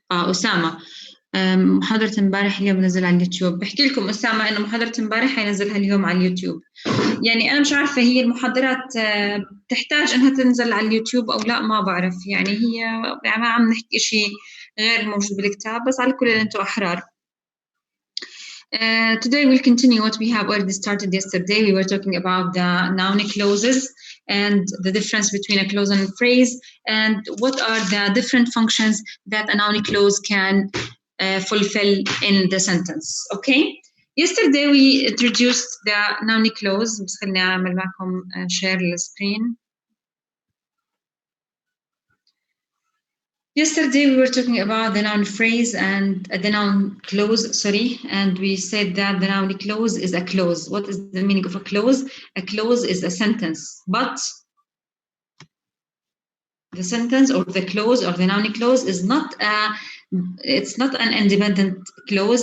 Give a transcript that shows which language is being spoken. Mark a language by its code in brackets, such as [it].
[ar] أسامة، محاضرة امبارح اليوم نزل على اليوتيوب. بحكي لكم أسامة إنه محاضرة امبارح حينزلها اليوم على اليوتيوب. يعني أنا مش عارفة هي المحاضرات تحتاج إنها تنزل على اليوتيوب أو لا، ما بعرف. يعني هي يعني ما عم نحكي إشي غير موجود بالكتاب، بس على كل أنتم أحرار. [en] Today we'll continue what we have already started yesterday. We were talking about the noun clauses and the difference between a clause and a phrase, and what are the different functions that a noun clause can fulfill in the sentence. Okay. Yesterday we introduced the noun clause. [ar] بس خليني أعمل معكم [en] share the screen. Yesterday we were talking about the noun phrase and the noun clause, and we said that the noun clause is a clause. What is the meaning of a clause? A clause is a sentence, but the sentence or the clause or the noun clause is it's not an independent clause.